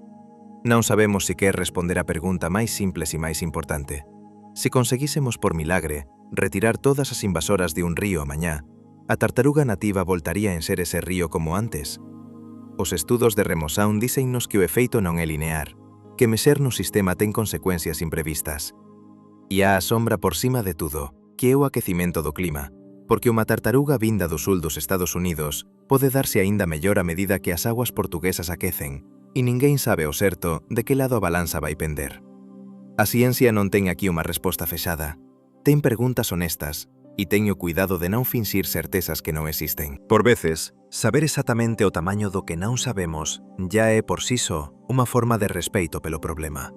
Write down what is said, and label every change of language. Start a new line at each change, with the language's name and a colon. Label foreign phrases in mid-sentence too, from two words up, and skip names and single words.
Galician: Non sabemos se quer responder a pergunta máis simples e máis importante. Se conseguísemos por milagre retirar todas as invasoras de un río mañá, a tartaruga nativa voltaría en ser ese río como antes? Os estudos de remoción dícennos que o efeito non é linear, que mexer no sistema ten consecuencias imprevistas. E há a sombra por cima de tudo, que é o aquecimento do clima, porque unha tartaruga vinda do sul dos Estados Unidos pode darse aínda mellor a medida que as aguas portuguesas aquecen, e ninguén sabe ao certo de que lado a balanza vai pender. A ciencia non ten aquí unha resposta fechada, ten preguntas honestas, e teño cuidado de non finxir certezas que non existen. Por veces, saber exactamente o tamaño do que non sabemos ya é por si só unha forma de respeito pelo problema.